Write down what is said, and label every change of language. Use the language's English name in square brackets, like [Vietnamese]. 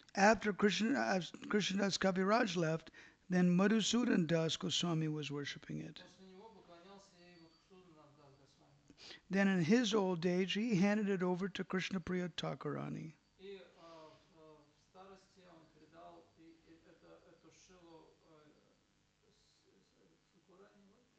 [English] After Krishnadas Kaviraj left, then Madhusudan Das Goswami was worshipping it. [Russian] После него поклонялся ей Мадхусудан Дас Госвами. [English] Then in his old age, he handed it over to Krishnapriya Thakurani. [Russian] И в старости он передал эту шилу Сакурани,